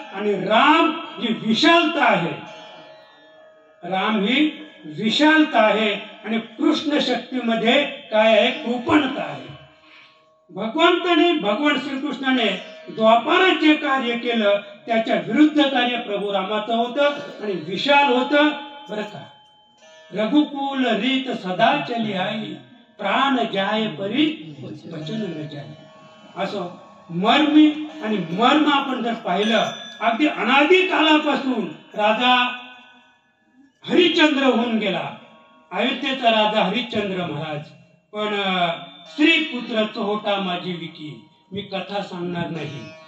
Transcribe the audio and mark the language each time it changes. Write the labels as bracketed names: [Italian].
[Marathi] आणि राम ही विशालता आहे, राम ही विशालता आहे. आणि कृष्ण शक्तीमध्ये काय आहे? कृपणता आहे. भगवान श्रीकृष्णाने द्वापारात जे कार्य केलं त्याच्या विरुद्ध कार्य प्रभू रामाचं होतं आणि विशाल होतं बरं का. [Hindi] रघुकुल रीत सदा चली आई, प्राण जाय परी वचन न जाय. [Marathi] असं मर्म आपण जर पाहिलं, अगदी अनादी कालापासून राजा हरिश्चंद्र होऊन गेला, अयोध्येचा राजा हरिश्चंद्र महाराज. पण स्त्री पुत्र चोहोटा माझी विकी, मी कथा सांगणार नाही.